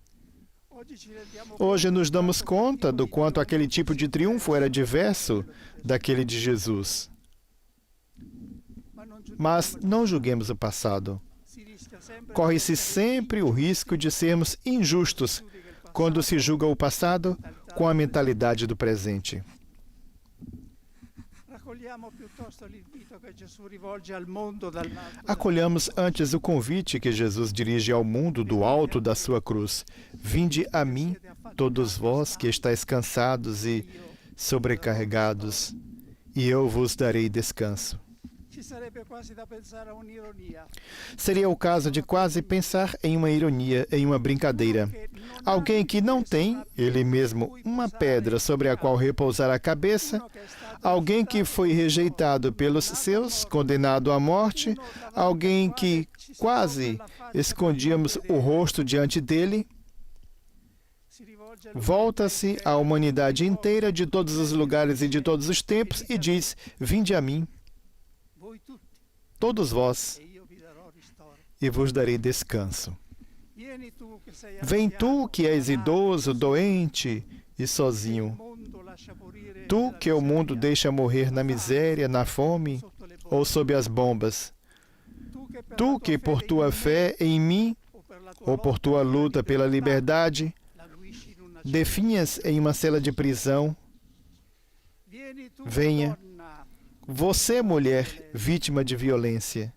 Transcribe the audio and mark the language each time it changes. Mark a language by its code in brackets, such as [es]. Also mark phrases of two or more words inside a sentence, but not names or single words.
[pt] Hoje nos damos conta do quanto aquele tipo de triunfo era diverso daquele de Jesus. Mas não julguemos o passado. Corre-se sempre o risco de sermos injustos quando se julga o passado com a mentalidade do presente. [it] Accogliamo piuttosto l'invito che Gesù rivolge al mondo dall'alto. [pt] Acolhamos antes o convite que Jesus dirige ao mundo do alto da sua cruz. Vinde a mim, todos vós que estáis cansados e sobrecarregados, e eu vos darei descanso. [it] Ci sarebbe quasi da pensare a un'ironia. [pt] Seria o caso de quase pensar em uma ironia, em uma brincadeira. Alguém que não tem, ele mesmo, uma pedra sobre a qual repousar a cabeça, alguém que foi rejeitado pelos seus, condenado à morte, alguém que quase escondíamos o rosto diante dele, volta-se à humanidade inteira de todos os lugares e de todos os tempos e diz: vinde a mim, [it] Voi tutti, [pt] todos vós, [it] e io vi darò ristoro. [pt] e vos darei descanso. [it] Vieni tu che sei [pt] Vem tu que és [it] anziano, [pt] idoso, doente e [it] il [pt] sozinho, [it] mondo lascia morire tu nella [pt] que o mundo [it] miseria, [pt] deixa morrer na miséria, na fome [it] sotto le bombe. [pt] ou sob as bombas. Tu que por tua fé em mim ou por tua luta pela liberdade, definhas em uma cela de prisão, venha. Você, mulher, vítima de violência.